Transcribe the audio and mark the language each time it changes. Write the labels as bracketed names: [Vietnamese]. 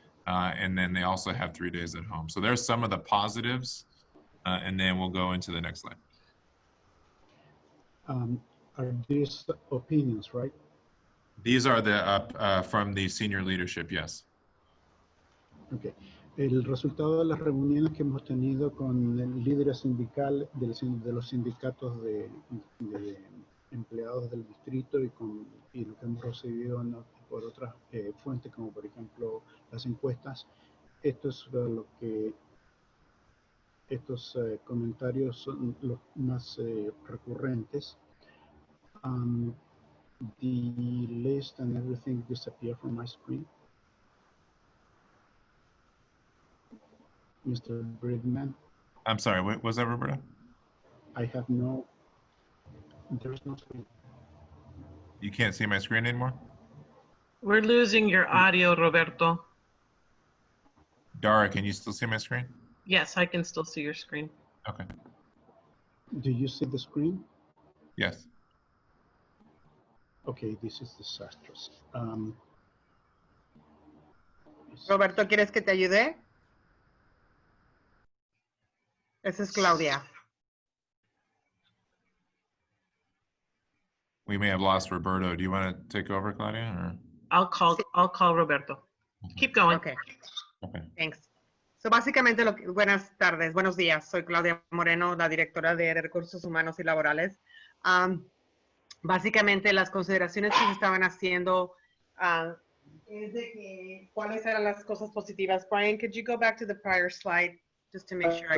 [English] And then they also have 3 days at home. So there's some of the positives. And then we'll go into the next slide. Are these opinions, right? These are the from the senior leadership, yes. Okay. [Spanish] El resultado de las reuniones que hemos tenido con el líder sindical de los sindicatos de empleados del distrito y lo que hemos recibido por otras fuentes, como por ejemplo las encuestas, esto es lo que estos comentarios son los más recurrentes. [English] The list and everything disappear from my screen. Mr. Bridgman. I'm sorry, what was that, Roberta? There's no screen. You can't see my screen anymore? We're losing your audio, Roberto. Dara, can you still see my screen? Yes, I can still see your screen. Okay. Do you see the screen? Yes. Okay, this is disastrous. [Spanish] Roberto, ¿quieres que te ayude? Esa es Claudia. [English] We may have lost Roberto. Do you want to take over, Claudia? Or? I'll call Roberto. Keep going. Okay. Okay. Thanks. [Spanish] So básicamente, buenas tardes, buenos días. Soy Claudia Moreno, la directora de Recursos Humanos y Laborales. Básicamente, las consideraciones que se estaban haciendo es de que cuáles eran las cosas positivas. [English] Brian, could you go back to the prior slide just to make sure I